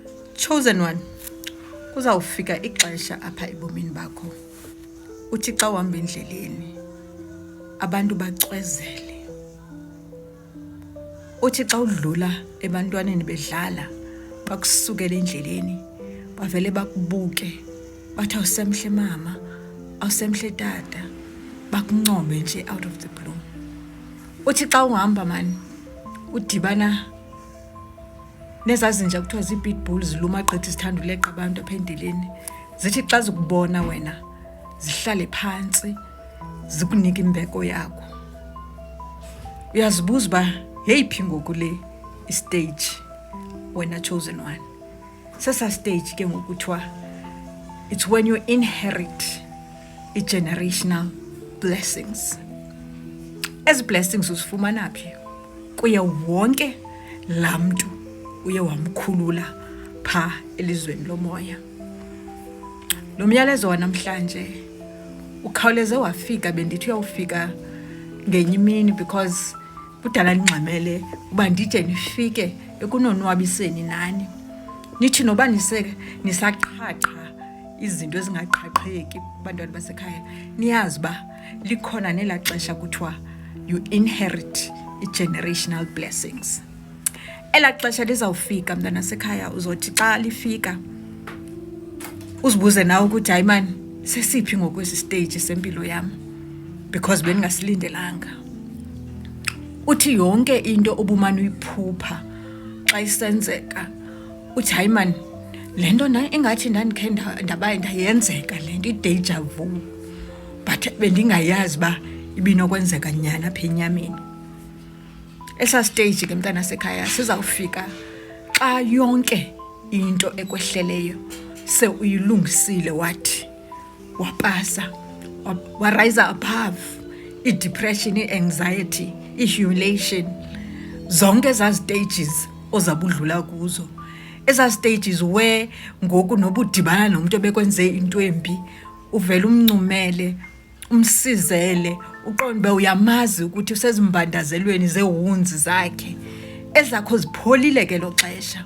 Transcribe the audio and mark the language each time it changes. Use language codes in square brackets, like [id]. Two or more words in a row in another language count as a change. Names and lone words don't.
[en] Chosen one, [xh] kuzawufika ixesha apha ebomini bakho uthi xa uhamba endleleni abantu bacwezele. Uthi xa udlula ebantwaneni bedlala bakusukele endleleni bavele bakubuke bathi awusemhle mama, awusemhle tata, bakuncome nje [en] out of the blue. [xh] Uthi xa uhamba man udibana nezazinja kuthiwa zii-pitbulls ziluma gqithi zithanda uleqa abantu apha endleleni, zithi xa zikubona wena zihlale phantsi zikunika imbeko yakho. Uyazibuza uba yeyiphi ngoku le istage wena chosen one. Sesa stage ke ngoku kuthiwa [en] it's when you inherit i-generational blessings. [xh] Ezi blessings uzifumana phi? Kuye wonke laa mntu uye wamkhulula pha elizweni lomoya. Lo myalezo wanamhlanje ukhawuleze wafika, bendithi uyawufika ngenye imini because kudala ndingxamele uba ndide nifike ekunonwabiseni nani. Nithi noba nisaqhaqha izinto ezingaqhaqheki kubantwana basekhaya, niyazi uba likhona nelaa xesha kuthiwa [en] you inherit i-generational blessings. [xh] Elaa xesha lizawufika mntana sekhaya, uzothi xa lifika uzibuze nawe ukuthi hayi mani sesiphi ngokwesi stage sempilo yam because bendingasilindelanga. Uthi yonke into obumane uyiphupha xa isenzeka uthi hayi mani le nto ingathi ndandikhe ndayenzeka le nto [en] i-deja vu [xh] but bendingayazi uba ibinokwenzeka nyhani apha enyameni. Esa stage ke mntana sekhaya sizawufika xa yonke into ekwehleleyo se uyilungisile, wathi wapasa, [en] warise above i-depression, i-anxiety, i-humiliation, [xh] zonke ezaa stages ozabudlula kuzo. Ezaa stages where ngoku noba udibana nomntu obekwenze into embi uvele umncumele, umsizele, uqonde uba uyamazi ukuthi usezimbandazelweni zehunzi zakhe, ezakho zipholile ke lo xesha.